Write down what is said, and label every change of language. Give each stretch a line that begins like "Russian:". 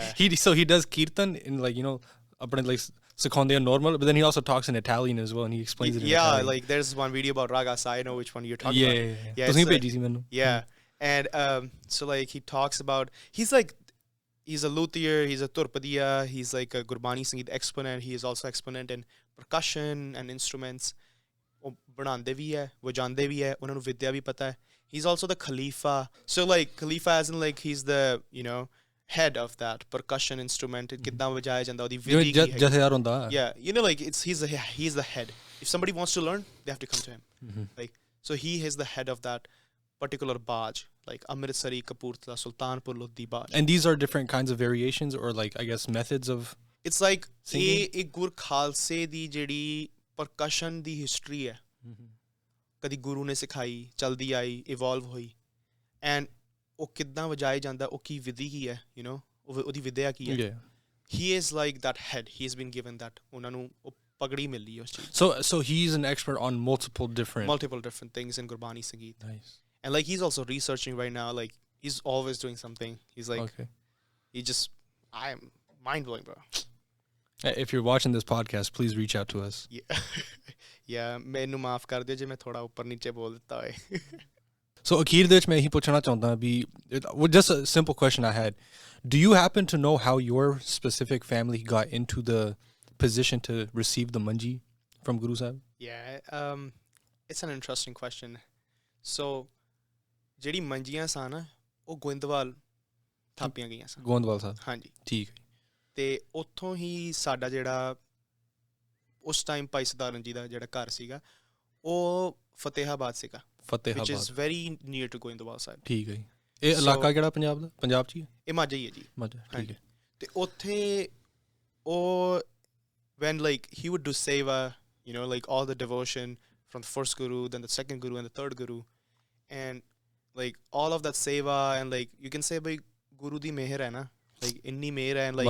English: He does kirtan in like, you know,
Punjabi: apne like seconde normal,
English: but then he also talks in Italian as well, and he explains it in Italian. Like there's one video about Raags. I know which one you're talking about. Yeah. And so like he talks about he's a luthier, he's a turpadiya, he's like a Gurbani Sangeet exponent. He is also exponent in percussion and instruments.
Punjabi: ਉਹ ਬਣਾਉਂਦੇ ਵੀ ਹੈ, ਵਜਾਉਂਦੇ ਵੀ ਹੈ, ਉਹਨਾਂ ਨੂੰ ਵਿਦਿਆ ਵੀ ਪਤਾ ਹੈ.
English: He's also the Khalifa. So like Khalifa as in like he's the, you know, head of that percussion instrument.
Punjabi: ਕਿੱਦਾਂ ਵਜਾਇਆ ਜਾਂਦਾ, ਉਹਦੀ ਵਿਧੀ ਕੀ ਹੈ. ਜਥੇਦਾਰ ਹੁੰਦਾ.
English: Yeah, you know, like he's the head. If somebody wants to learn, they have to come to him. Like so he is the head of that particular baaj, like Amritsari, Kapurthala, Sultanpur Lodhi baaj. And these are different kinds of variations or like I guess methods of
Punjabi: it's like ਇਹ ਗੁਰ ਖਾਲਸੇ ਦੀ ਜਿਹੜੀ percussion ਦੀ history ਹੈ. ਕਦੀ ਗੁਰੂ ਨੇ ਸਿਖਾਈ, ਚਲਦੀ ਆਈ, evolve ਹੋਈ, ਐਂਡ ਉਹ ਕਿੱਦਾਂ ਵਜਾਇਆ ਜਾਂਦਾ, ਉਹ ਕੀ ਵਿਧੀ ਕੀ ਹੈ, ਯੂ ਨੋ, ਉਹਦੀ ਵਿਦਿਆ ਕੀ ਹੈ.
English: He is like that head. He has been given that.
Punjabi: ਉਹਨਾਂ ਨੂੰ ਉਹ ਪਗੜੀ ਮਿਲੀ ਉਸ ਚੀਜ਼.
English: So he's an expert on multiple different things in Gurbani Sangeet. Nice. And like he's also researching right now. Like he's always doing something. He's like I am mind blowing, bro. If you're watching this podcast, please reach out to us.
Punjabi: Yeah, ਮੈਨੂੰ ਮਾਫ ਕਰ ਦਿਓ ਜੇ ਮੈਂ ਥੋੜਾ ਉੱਪਰ ਨੀਚੇ ਬੋਲ ਦਿੱਤਾ ਹੋਏ. So ਅਖੀਰ ਦੇ ਵਿੱਚ ਮੈਂ ਇਹੀ ਪੁੱਛਣਾ ਚਾਹੁੰਦਾ ਵੀ
English: just a simple question I had. Do you happen to know how your specific family got into the position to receive the Manji from Guru Sahib? Yeah, it's an interesting question.
Punjabi: So ਜਿਹੜੀ ਮੰਜੀਆਂ ਸਨ ਉਹ ਗੋਇੰਦਵਾਲ ਥਾਪੀਆਂ ਗਈਆਂ ਸਨ. ਗੋਇੰਦਵਾਲ ਸਾਹਿਬ. ਹਾਂਜੀ, ਠੀਕ ਹੈ. ਤੇ ਉੱਥੋਂ ਹੀ ਸਾਡਾ ਜਿਹੜਾ ਉਸ ਟਾਈਮ ਭਾਈ ਸਦਾਰਨ ਜੀ ਦਾ ਜਿਹੜਾ ਘਰ ਸੀਗਾ ਉਹ ਫਤਿਹਾਬਾਦ ਸੀਗਾ.
English: which is very near to Goindwal Sahib.
Punjabi: ਠੀਕ ਹੈ ਜੀ. ਇਹ ਇਲਾਕਾ ਕਿਹੜਾ ਪੰਜਾਬ ਦਾ? ਪੰਜਾਬ 'ਚ ਹੀ ਹੈ? ਇਹ ਮਾਝਾ ਹੀ ਹੈ ਜੀ. ਮਾਝਾ, ਠੀਕ ਹੈ.
English: ਤੇ ਉੱਥੇ ਉਹ when like he would do seva, you know, like all the devotion from the first guru, then the second guru and the third guru, and like all of that seva, and like you can say
Punjabi: bhai guru di meher hai na,
English: like
Punjabi: inni meher hai,
English: and like